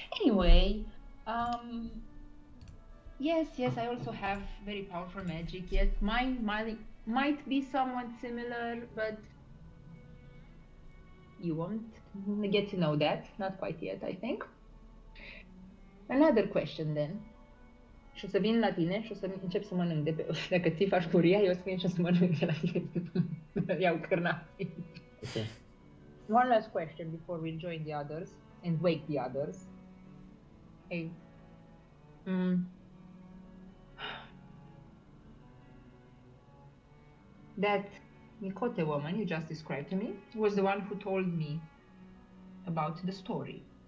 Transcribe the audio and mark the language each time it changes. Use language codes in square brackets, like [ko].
[en] Anyway, yes, I also have very powerful magic. Yes, mine might be somewhat similar, but you won't get to know that. Not quite yet, I think. Another question, then. [ro] Și o să vin la tine și o să încep să mănânc de pe... Dacă ți faci furia, eu o să vin și o să mănânc de la tine. Iau cârnați. [en] Okay. One last question before we join the others and wake the others. Hey. That Miqo'te woman you just described to me was the one who told me about the story.